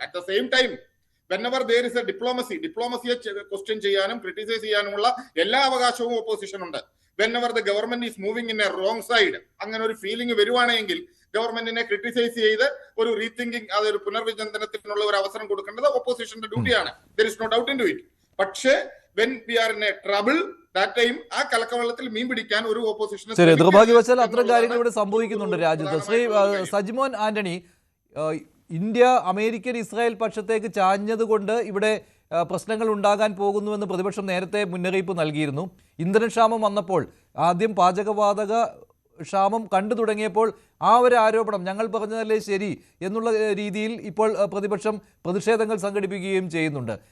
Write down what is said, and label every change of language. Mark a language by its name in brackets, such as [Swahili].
[English] at the same time whenever there is a [Malayalam] ഡിപ്ലോമസിയെ question ചെയ്യാനും criticise ചെയ്യാനുമുള്ള എല്ലാ അവകാശവും ഓപ്പോസിഷൻ ഉണ്ട്. [English] whenever the government is moving in a wrong side, [Malayalam] അങ്ങനെ ഒരു ഫീലിംഗ് വരുവാണെങ്കിൽ ഗവൺമെന്റിനെ ക്രിട്ടിസൈസ് ചെയ്ത് ഒരു റീതിങ്കിങ്, അതൊരു പുനർവിചിന്തനത്തിനുള്ള ഒരു അവസരം കൊടുക്കേണ്ടത് ഓപ്പോസിഷന്റെ ഡ്യൂട്ടിയാണ്. [English] there is no doubt into it. [Malayalam] പക്ഷേ [English] when we are in a trouble, that time [Malayalam] ആ കലക്കവെള്ളത്തിൽ മീൻ പിടിക്കാൻ ഒരു ഓപ്പോസിഷന് ദുർഭാഗ്യവശാൽ അത്തരം കാര്യങ്ങൾ ഇവിടെ സംഭവിക്കുന്നുണ്ട് രാജ്യത്ത്. Shri Sajimon Antony, India American Israel പക്ഷത്തേക്ക് ചാഞ്ഞതുകൊണ്ട് ഇവിടെ പ്രശ്നങ്ങൾ ഉണ്ടാകാൻ പോകുന്നുവെന്ന് പ്രതിപക്ഷം നേരത്തെ മുന്നറിയിപ്പ് നൽകിയിരുന്നു. ഇന്ധനക്ഷാമം വന്നപ്പോൾ, ആദ്യം പാചകവാതക ക്ഷാമം കണ്ടു തുടങ്ങിയപ്പോൾ ആ ഒരു ആരോപണം ഞങ്ങൾ പറഞ്ഞതല്ലേ ശരി എന്നുള്ള രീതിയിൽ ഇപ്പോൾ പ്രതിപക്ഷം പ്രതിഷേധങ്ങൾ സംഘടിപ്പിക്കുകയും ചെയ്യുന്നുണ്ട്.